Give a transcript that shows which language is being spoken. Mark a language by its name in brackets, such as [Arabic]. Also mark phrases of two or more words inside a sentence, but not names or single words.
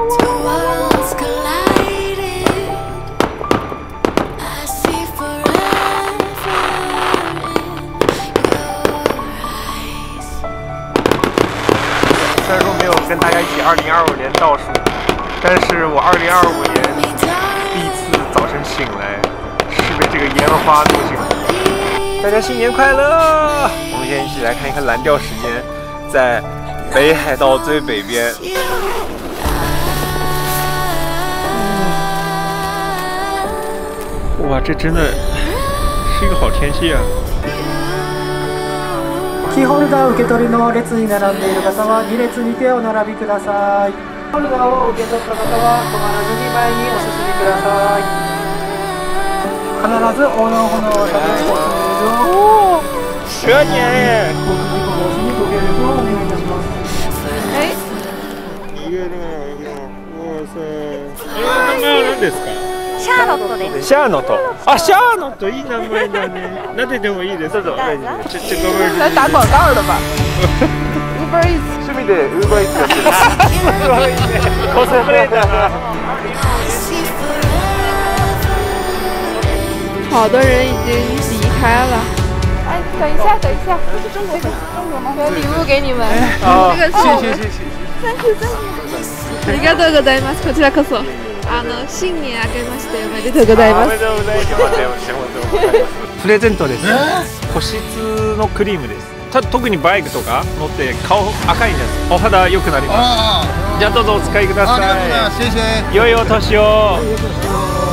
[Chinese] 虽然说没有跟大家一起2025年倒数，但是我2025年第一次早晨醒来是被这个烟花弄醒的。大家新年快乐！我们先一起来看一看蓝调时间，在北海道最北边。哇，这真的是一个好天气啊！ [Japanese] キーホルダー受け取りの列に並んでいる方は2列に手を並びください。ホルダーを受け取った方は止まらずに前にお進みください。必ず横断歩道を渡ってご通 [Chinese] 哦，蛇年耶！ [Japanese] 交通事故防止にご協力をお願いいたします。哎，哇塞！名前は何ですか？シャーロットです。シャーノット。あ、シャーノットいい名前だね。撫でてもいいですか？ [Chinese] 来打广告的吧？Uber Eats。 [Japanese] 趣味で Uber Eats やってる。すごいね。コスプレだな。 [Chinese] 好多人已经离开了。哎，等一下，这是中国吗？有礼物给你们。这个是。谢谢。 [English] Thank you。 [Japanese] ありがとうございます。こちらこそ。新年明けましておめでとうございます。プレゼントです。保湿のクリームです。特にバイクとか乗って顔赤いんです。お肌良くなります。じゃあどうぞお使いください。良いお年を。